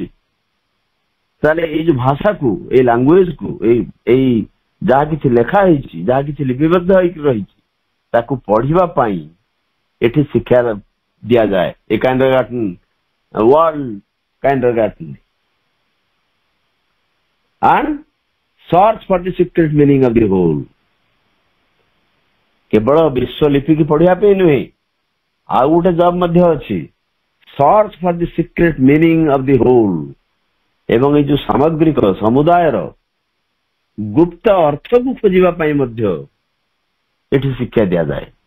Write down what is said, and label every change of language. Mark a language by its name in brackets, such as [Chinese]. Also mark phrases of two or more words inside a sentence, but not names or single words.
[Odia] ତାହେଲେ ଏଇ ଯୋଉ ଭାଷାକୁ, ଏଇ ଲାଙ୍ଗୁଏଜକୁ, ଏଇ ଯାହା କିଛି ଲେଖା ହେଇଛି, ଯାହା କିଛି ଲିପିବଦ୍ଧ ହେଇକି ରହିଛି, ତାକୁ ପଢିବା ପାଇଁ ଏଠି ଶିକ୍ଷା ଦିଆଯାଏ। [English] a kindergarten, world kindergarten and search for the secret meaning of the whole। [Odia] କେବଳ ବିଶ୍ୱଲିପିକି ପଢିବା ପାଇଁ ନୁହେଁ, ଆଉ ଗୋଟେ ଜବ୍ ମଧ୍ୟ ଅଛି, [English] search for the secret meaning of the whole. [Odia] ଏବଂ ଏଇ ଯୋଉ ସାମଗ୍ରିକ ସମୁଦାୟର ଗୁପ୍ତ ଅର୍ଥକୁ ଖୋଜିବା ପାଇଁ ମଧ୍ୟ ଏଠି ଶିକ୍ଷା ଦିଆଯାଏ।